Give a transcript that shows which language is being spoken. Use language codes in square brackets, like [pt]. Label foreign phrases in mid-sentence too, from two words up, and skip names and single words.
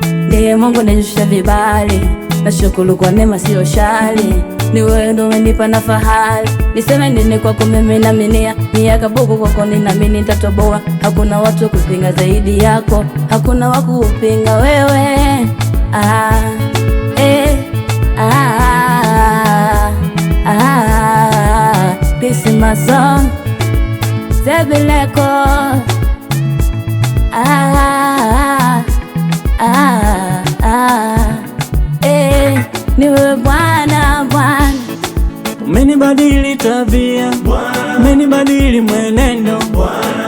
[sw] Ndiye Mungu anashusha vibali. Nashukuru kwa neema sio shali. Ni wewe ndo umenipa na fahari. Niseme nini kwako mimi naaminia. Miaka buku kwako ninaamini nitatoboa. Hakuna watu kupinga zaidi yako. Hakuna wa kupinga wewe. Ah, eh. [en] Ah, ah, ah, this is my song. Zebuleko. [sw] Ah, ah, ah, eh, ni wewe Bwana, Bwana. Umenibadili tabia, Bwana. umenibadili mwenendo, Bwana.